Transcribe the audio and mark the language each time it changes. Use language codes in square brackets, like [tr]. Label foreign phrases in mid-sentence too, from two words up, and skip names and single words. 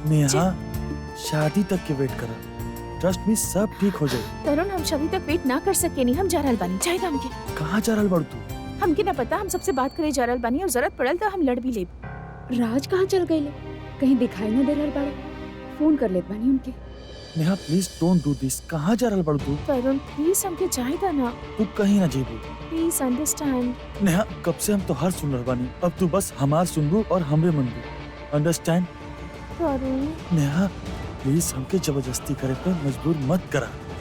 [bho] नेहा शादी तक के वेट करा, [en] trust me [bho] सब ठीक हो जाए। तरुण हम शादी तक वेट ना कर सके नहीं, हम जा रहल बानी। चाहिए हमके? कहाँ जा रहल बाड़ू तू? हमके ना पता, हम सबसे बात करे जा रहल बानी और जरूरत पड़ल तो हम लड़ भी लेब। राज कहाँ चल गए? कहीं दिखाई ना दे रहल बाड़े। फोन कर लेत बानी उनके। नेहा [en] please don't do this. [bho] कहाँ जा रहल बाड़ू तू? तरुण प्लीज हमके चाहिए ना, तू कहीं ना जेबू। [en] please understand. [bho] नेहा कब से हम तो हर सुन रहल बानी, अब तू बस हमार सुनबू और हमरे मनबू। अंडरस्टैंड? तरुण नेहा प्लीज हमके जबरदस्ती करे पे मजबूर मत करा।